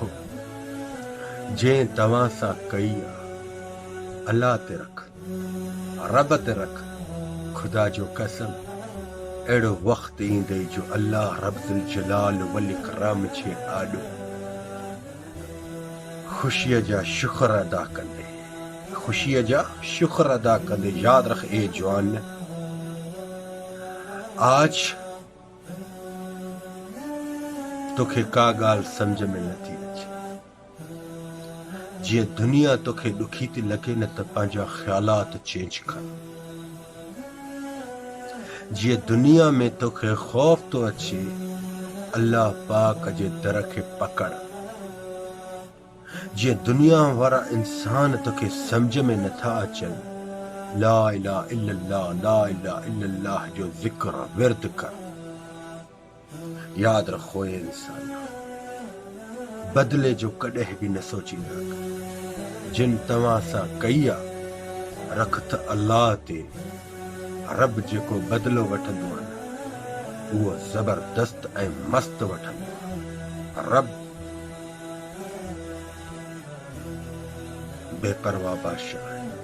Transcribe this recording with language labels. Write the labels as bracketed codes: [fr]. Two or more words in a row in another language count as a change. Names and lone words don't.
[sd] जंहिं तव्हां सां कई आहे अल्लाह ते रख, रब ते रख। खुदा जो कसम अहिड़ो वक़्तु ईंदे जो [ar] الله رب ذو الجلال والإكرام [sd] जे आॾो ख़ुशीअ जा शुक्र अदा कंदे, ख़ुशीअ जा शुक्र अदा कंदे। याद रख ए जवान, आज तोखे का ॻाल्हि सम्झ में नथी अचे। जीअं दुनिया तोखे ॾुखी थी लॻे न त पंहिंजा ख़्यालात चेंज कर। जीअं दुनिया में तोखे ख़ौफ़ थो अचे, अल्लाह पाक जे दर खे पकड़। जीअं दुनिया वारा इंसान तोखे सम्झ में नथा अचनि, [ar] لا إله إلا الله، لا إله إلا الله [sd] जो ज़िक्र विर्द कर। याद रखो ये इंसान, बदले जो कॾहिं बि न सोचींदा। जिन तव्हां सां कई आहे रख त अल्लाह ते। रब जेको बदिलो वठंदो आहे उहो ज़बरदस्त ऐं मस्त वठंदो आहे। रब बेपरवाह बादशाह आहे।